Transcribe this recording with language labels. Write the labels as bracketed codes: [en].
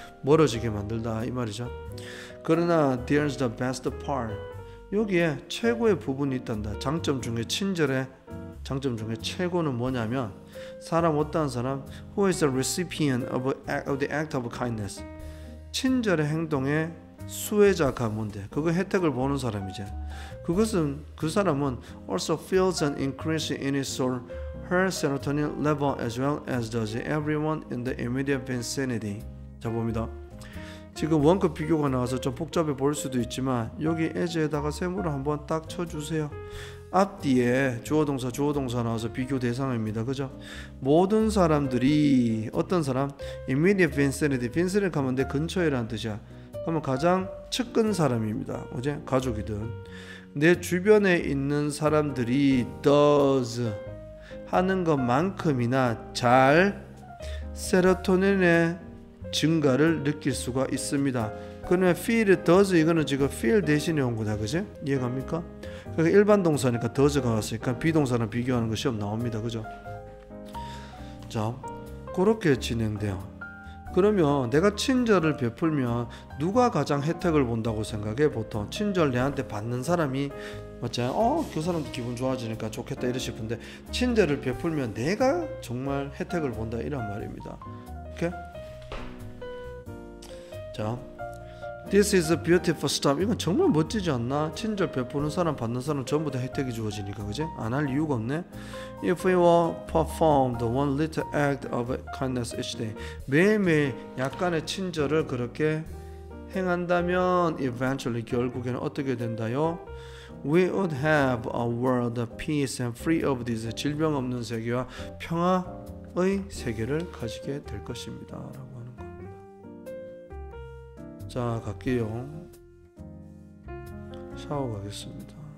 [ko] 멀어지게 만들다 이 말이죠. 그러나 [en] there's the best part, [ko] 여기에 최고의 부분이 있단다. 장점 중에 친절의 장점 중에 최고는 뭐냐면, 사람 어떠한 사람 [en] who is the recipient of the act of kindness, [ko] 친절의 행동의 수혜자가 뭔데? 그거 혜택을 보는 사람이지. 그것은 그 사람은 [en] also feels an increase in his or her serotonin level as well as does everyone in the immediate vicinity. [ko] 자, 봅니다. 지금 원급 비교가 나와서 좀 복잡해 보일 수도 있지만 여기 as에다가 세모를 한번 딱 쳐주세요. 앞뒤에 주어동사 주어동사 나와서 비교 대상입니다. 그죠? 모든 사람들이 어떤 사람? [en] immediate vicinity. [ko] vicinity 하면 내 근처에라는 뜻이야. 그러면 가장 측근 사람입니다. 어제 가족이든 내 주변에 있는 사람들이 does 하는 것만큼이나 잘 세로토닌의 증가를 느낄 수가 있습니다. 그러면 feel, does 이거는 지금 feel 대신에 온 거다, 그죠? 이해갑니까? 그러니까 일반 동사니까 does가 왔으니까 비동사랑 비교하는 거 시험 나옵니다, 그죠? 자, 그렇게 진행돼요. 그러면 내가 친절을 베풀면 누가 가장 혜택을 본다고 생각해? 보통 친절 내한테 받는 사람이 맞지? 그 사람도 기분 좋아지니까 좋겠다 이러 싶은데, 친절을 베풀면 내가 정말 혜택을 본다 이런 말입니다. 오케이? [en] 자, This is a beautiful stuff. [ko] 이건 정말 멋지지 않나? 친절 베푸는 사람 받는 사람 전부 다 혜택이 주어지니까, 그지? 안 할 이유가 없네. [en] If we will perform the one little act of kindness each day, [ko] 매일매일 약간의 친절을 그렇게 행한다면 eventually 결국에는 어떻게 된다요? [en] We would have a world of peace and free of this, [ko] 질병 없는 세계와 평화의 세계를 가지게 될 것입니다 라고 하는 겁니다. 자, 갈게요. 샤워 가겠습니다.